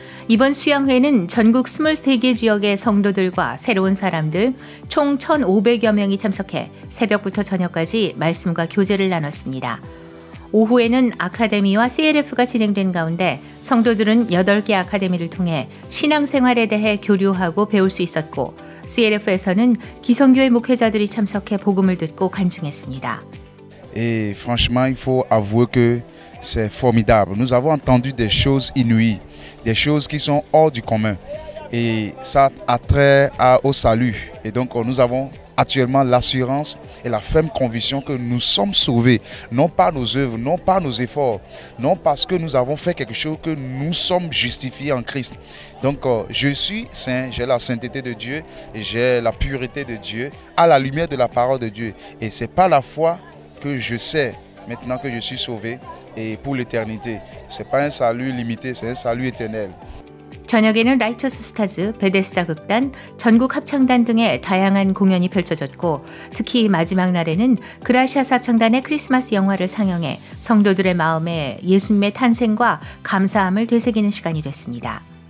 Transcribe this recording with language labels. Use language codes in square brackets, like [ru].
[ko] 이번 수양회는 전국 23개 지역의 성도들과 새로운 사람들 총 1,500여 명이 참석해 새벽부터 저녁까지 말씀과 교제를 나눴습니다. 오후에는 아카데미와 CLF가 진행된 가운데 성도들은 8개 아카데미를 통해 신앙생활에 대해 교류하고 배울 수 있었고 CLF에서는 기성교회 목회자들이 참석해 복음을 듣고 간증했습니다. [fr] Et franchement, il faut avouer que c'est formidable. Nous avons entendu des choses inouïes, des choses qui sont hors du commun. Et ça a trait au salut. Et donc nous avons actuellement l'assurance et la ferme conviction que nous sommes sauvés, non par nos œuvres, non par nos efforts, non parce que nous avons fait quelque chose que nous sommes justifiés en Christ. Donc je suis saint, j'ai la sainteté de Dieu, j'ai la pureté de Dieu, à la lumière de la parole de Dieu. Et c'est par la foi que je sais maintenant que je suis sauvé et pour l'éternité. Ce n'est pas un salut limité, c'est un salut éternel. [ko] 저녁에는 라이처스 스타즈, 베데스다 극단, 전국 합창단 등의 다양한 공연이 펼쳐졌고 특히 마지막 날에는 그라시아스 합창단의 크리스마스 영화를 상영해 성도들의 마음에 예수님의 탄생과 감사함을 되새기는 시간이 됐습니다.